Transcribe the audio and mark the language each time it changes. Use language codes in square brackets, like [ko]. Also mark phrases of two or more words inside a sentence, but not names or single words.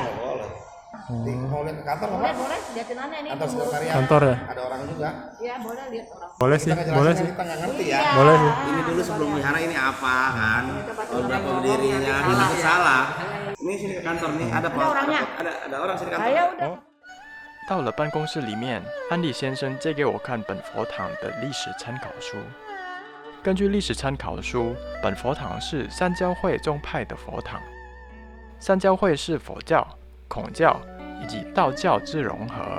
[id] Nggak boleh. Mau lihat ke kantor Boleh, apa? boleh. Lihatin aja ini Kantor pengurus. sekretariat. Kantor ya? Ada orang juga. Iya boleh lihat orang. Boleh sih, Kita boleh ngejelasin sih. kita nggak ngerti ya. Boleh sih. Ini dulu sebelum wihara ini apa kan? Tahun berapa berdirinya? Kita salah. Ini sini ke kantor nih ada orangnya? Ada orang sini kantor. Ayo udah. [zh] 到了办公室里面，安迪先生借给我看本佛堂的历史参考书。根据历史参考书，本佛堂是三教会宗派的佛堂。三教会是佛教、孔教以及道教之融合。